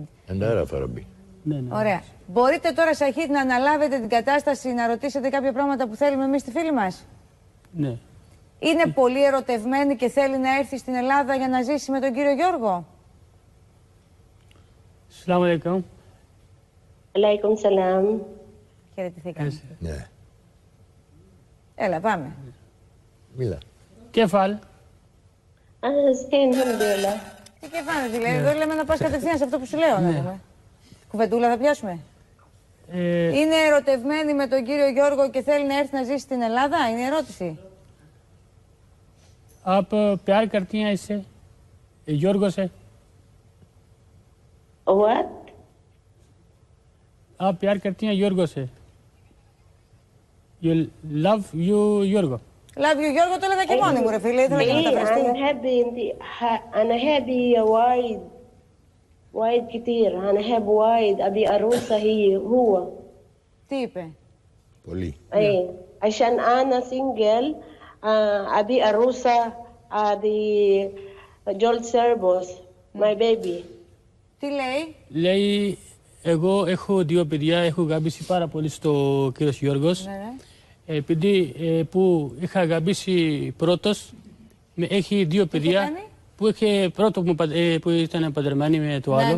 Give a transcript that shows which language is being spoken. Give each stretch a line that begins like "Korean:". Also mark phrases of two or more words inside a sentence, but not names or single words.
Greek: Εντάρα Φαραμπή. Ωραία. Μπορείτε τώρα, Σαχίντ, να αναλάβετε την κατάσταση, να ρωτήσετε κάποια πράγματα που θέλουμε εμείς στη φίλη μας? Ναι. Είναι πολύ ερωτευμένη και θέλει να έρθει στην Ελλάδα για να ζήσει με τον κύριο Γιώργο?
Arabic: السلام عليكم. عليكم السلام.
Greek: Χαιρετηθήκαμε. Ναι. Έλα, πάμε. Μίλα. Κεφάλ.
Arabic: زين، الحمدلله.
Greek: Τι κεφάνες, δηλαδή, εδώ λέμε να πας κατευθείαν σε αυτό που σου λέω, να πούμε. Κουβεντούλα θα πιάσουμε. Είναι ερωτευμένη με τον κύριο Γιώργο και θέλει να έρθει να ζήσει στην Ελλάδα, είναι η ερώτηση.
Hindi: आप प्यार करती हैं इससे योर्गो से?
English: What?
Hindi: आप प्यार करती हैं योर्गो से?
English: You love you Yorgo. Love you,
Greek: Γιώργο, το έλεγα και μόνη μου, ρε φίλε, ήθελα και να μεταφραστεί.
Arabic: أنا هابي وايد كتير. أنا هاب وايد أبي أروسة هو.
Greek: Τι είπε? Πολύ.
Arabic: أي عشان أنا سنجل أبي أروسة
English: the Joel Serbos, my baby.
Greek: Τι λέει? Λέει, εγώ έχω δύο παιδιά, έχω αγαπήσει πάρα πολύ στο κύριος Γιώργος. Ναι. Επειδή που είχα αγαπήσει πρώτος, έχει δύο παιδιά που είχε πρώτο που ήταν παντρεμένοι με το άλλο.